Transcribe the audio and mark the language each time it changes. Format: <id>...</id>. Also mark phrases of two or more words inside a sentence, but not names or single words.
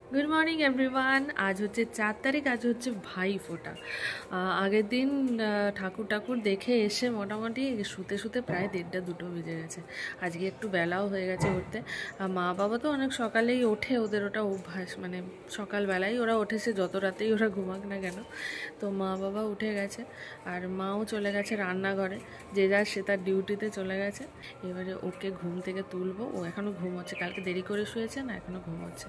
<en>Good morning everyone.</en> <bn>আজ হচ্ছে 4 তারিখ, আজ হচ্ছে ভাই ফোঁটা। আগে দিন ঠাকুর ঠাকুর দেখে এসে মোটামুটি শুতে শুতে প্রায় 1:30-2 বেজে গেছে। আজকে একটু বেলাও হয়ে গেছে উঠতে। মা বাবা তো অনেক সকালেই ওঠে, ওদের ওটা অভ্যাস, মানে সকালবেলাই ওরা ওঠেছে, যত রাতেই ওরা ঘুমাক না কেন। তো মা বাবা উঠে গেছে আর মাও চলে গেছে রান্নাঘরে, যে যার সে তার ডিউটিতে চলে গেছে। এবারে ওকে ঘুম থেকে তুলবো, ও এখনও ঘুমোচ্ছে, কালকে দেরি করে শুয়েছে না, এখনও ঘুমোচ্ছে।</bn>